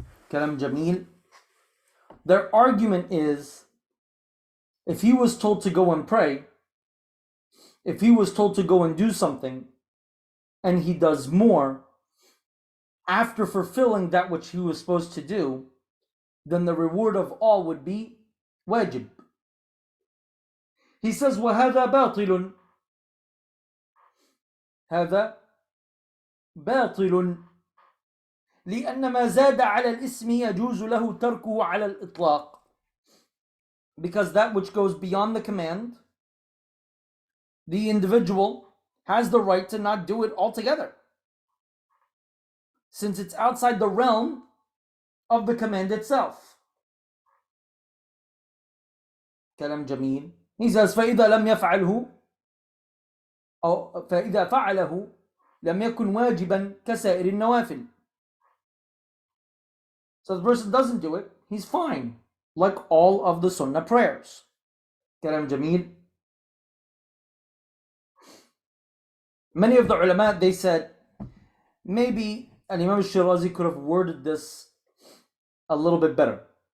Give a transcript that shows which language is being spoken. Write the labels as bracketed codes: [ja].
[ar] Kalam Jamil. [en] Their argument is, if he was told to go and pray, if he was told to go and do something, and he does more after fulfilling that which he was supposed to do, then the reward of all would be wajib. He says, [ar] وَهَذَا بَاطِلٌ. هذا باطل لأن ما زاد على الاسم يجوز له تركه على الإطلاق. [en] Because that which goes beyond the command, the individual has the right to not do it altogether, since it's outside the realm of the command itself. [ar] كلام جميل. [en] He says, [ar] فإذا لم يفعله أو فإذا فعله لم يكن واجبا كسائر النوافل. [en] So the person doesn't do it, he's fine, like all of the sunnah prayers. [ar] كلام جميل. [en] Many of the ulama, they said, maybe Imam Shirazi could have worded this a little bit better.